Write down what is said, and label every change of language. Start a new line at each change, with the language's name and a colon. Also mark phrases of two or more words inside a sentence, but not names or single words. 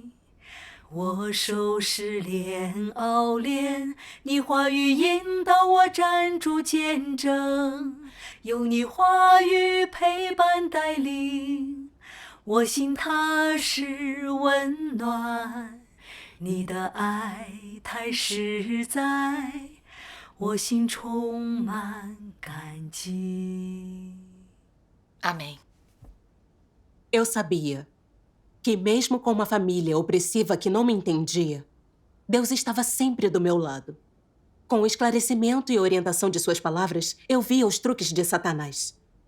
Chinese: 我受试炼熬炼，你话语引导我站住见证，有你话语陪伴带领，我心踏实温暖，你的爱太实在，我心充满感激。
Portuguese: Amém. Eu sabia que, mesmo com uma família opressiva que não me entendia, Deus estava sempre do meu lado. Com o esclarecimento e orientação de suas palavras, eu via os truques de Satanás.